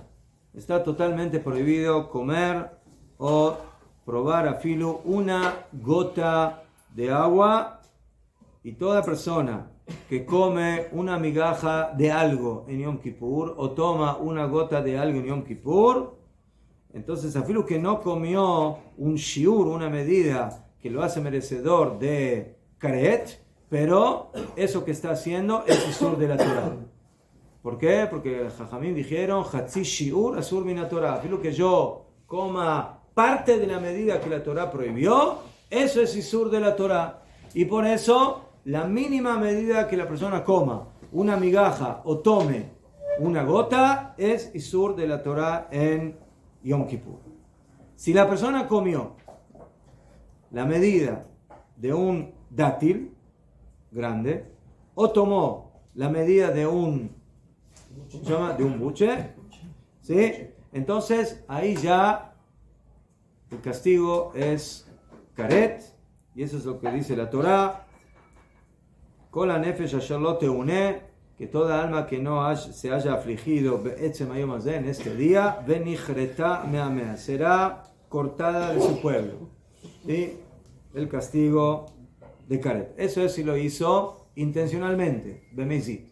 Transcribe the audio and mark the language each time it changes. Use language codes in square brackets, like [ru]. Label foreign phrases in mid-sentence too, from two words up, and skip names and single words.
[es] Está totalmente prohibido comer o probar a filo una gota de agua, y toda persona que come una migaja de algo en Yom Kippur o toma una gota de algo en Yom Kippur, entonces a filo que no comió un shiur, una medida que lo hace merecedor de karet, pero eso que está haciendo es isur de la Torah. ¿Por qué? Porque los Jajamim dijeron [he] חצי שיעור אסור מן התורה. [es] Filo que yo coma parte de la medida que la Torah prohibió, eso es isur de la Torah. Y por eso la mínima medida que la persona coma una migaja o tome una gota es isur de la Torah en Yom Kippur. Si la persona comió la medida de un dátil grande o tomó la medida de un, ¿cómo se llama? De un buche, ¿sí? Entonces ahí ya el castigo es karet, y eso es lo que dice la Torá. [he] כל הנפש אשר לא תעונה, [es] que toda alma que no se haya afligido en este día, [he] ונכרתה מעמיה, [es] será cortada de su pueblo. ¿Sí? El castigo de karet. Eso es si lo hizo intencionalmente, bemezit.